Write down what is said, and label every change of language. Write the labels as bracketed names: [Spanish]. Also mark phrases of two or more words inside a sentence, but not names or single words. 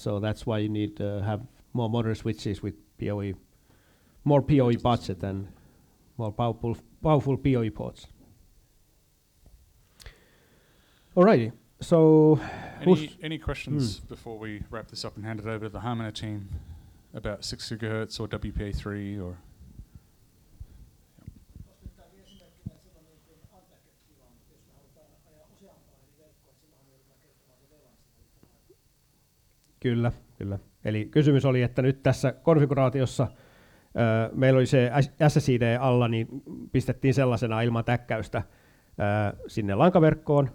[English] So that's why you need to have more modern switches with PoE, more PoE budget and more powerful PoE ports. Alrighty. So any questions before we wrap this up and hand it over to the Harmony team about 6 gigahertz or WPA3 or? [Finnish] Kyllä. Eli kysymys oli, että nyt tässä konfiguraatiossa meillä oli se SSID alla, niin pistettiin sellaisena ilman täkkäystä sinne lankaverkkoon.